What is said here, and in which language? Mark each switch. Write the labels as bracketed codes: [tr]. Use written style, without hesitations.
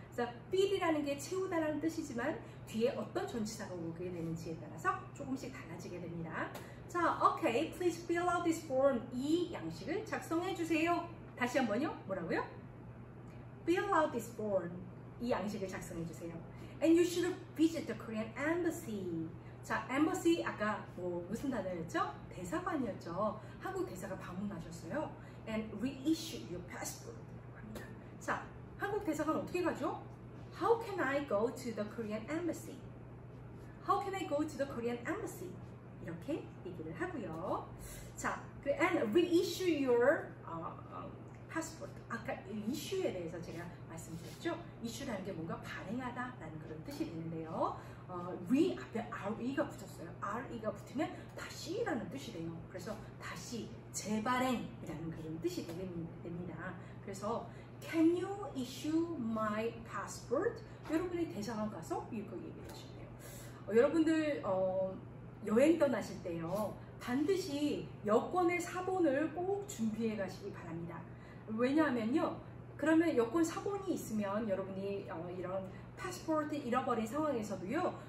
[ko] 그래서 fill이라는 게 채우다라는 뜻이지만 뒤에 어떤 전치사가 오게 되는지에 따라서 조금씩 달라지게 됩니다. [en] 자, okay, please fill out this form. [ko] 이 양식을 작성해 주세요. 다시 한번요. 뭐라고요? [en] Fill out this form. [ko] 이 양식을 작성해 주세요. [en] And you should visit the Korean embassy. [ko] 자, embassy 아까 무슨 단어였죠? 대사관이었죠. 한국 대사가 방문하셨어요. [en] And reissue your passport. [ko] 자, 한국 대사관 어떻게 가죠? [en] How can I go to the Korean embassy? How can I go to the Korean embassy? [ko] 이렇게 얘기를 하고요. [en] 자, and reissue your passport. [ko] 아까 issue에 대해서 제가 말씀드렸죠. issue라는 게 뭔가 발행하다라는 그런 뜻이 되는데요. re 앞에 re가 붙었어요. re가 붙으면 다시라는 뜻이 돼요. 그래서 다시 재발행이라는 그런 뜻이 됩니다. [en] 그래서 Can you issue my passport? [ko] 여러분이 대사관 가서 이거 얘기하시면 돼요. 여러분들 여행 떠나실 때요. 반드시 여권의 사본을 꼭 준비해 가시기 바랍니다. 왜냐하면요. 그러면 여권 사본이 있으면 여러분이 이런 패스포트 잃어버린 상황에서도요.